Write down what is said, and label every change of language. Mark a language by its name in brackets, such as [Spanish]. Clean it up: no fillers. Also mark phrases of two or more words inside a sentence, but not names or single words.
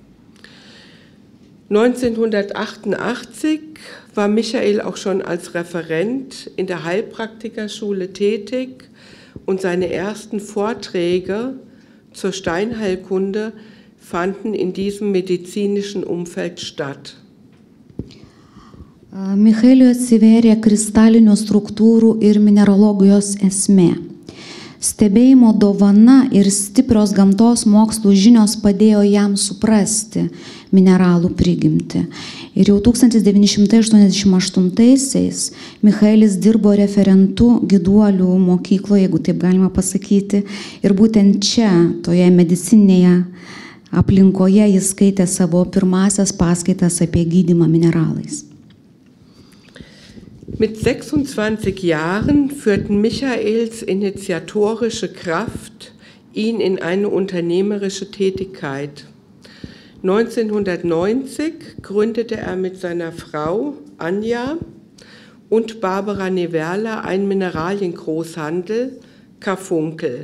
[German] 1988 war Michael auch schon als Referent in der Heilpraktikerschule tätig und seine ersten Vorträge zur Steinheilkunde fanden in diesem medizinischen Umfeld statt. [Lithuanian] Michaeliui atsivėrė kristalinių struktūrų ir mineralogijos esmė. Stebėjimo dovana ir stiprios gamtos mokslų žinios padėjo jam suprasti mineralų prigimtį. Ir jau 1988-aisiais Michaelis dirbo referentu Giduolių mokykloje, jeigu taip galima pasakyti, ir būtent čia, toje medicininėje aplinkoje, jis skaitė savo pirmasias paskaitas apie gydymą mineralais. [German] Mit 26 Jahren führten Michaels initiatorische Kraft ihn in eine unternehmerische Tätigkeit. 1990 gründete er mit seiner Frau Anja und Barbara Neverla einen Mineraliengroßhandel, Karfunkel.